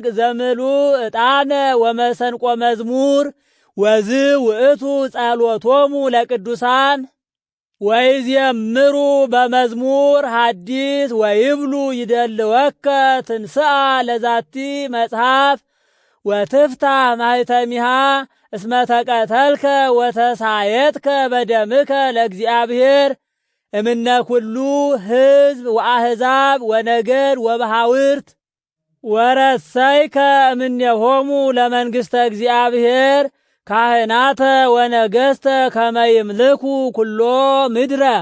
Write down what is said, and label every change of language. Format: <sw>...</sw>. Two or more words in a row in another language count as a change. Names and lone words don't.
<gez>ዘምሉ ዕጣነ ወመሰንቆ መዝሙር ወዝ ውእቱ ጸሎቶሙ ለቅዱሳን ወይዜምሩ በመዝሙር ሐዲስ ወይብሉ ይደልወከ ትንስአ ለዛቲ መጽሐፍ ወትፍታህ ማህተሚሃ እስመ ተቀተልከ ወተሳየትከ በደምከ ለእግዚአብሔር እምነ ኩሉ ሕዝብ ወአሕዛብ ወነገድ ወበሃውርት ወረሰይከ እምኔሆሙ ለመንግሥተ እግዚአብሔር ካህናተ ወነገሥተ ከመ ይምልኩ ኩሎ ምድረ</gez>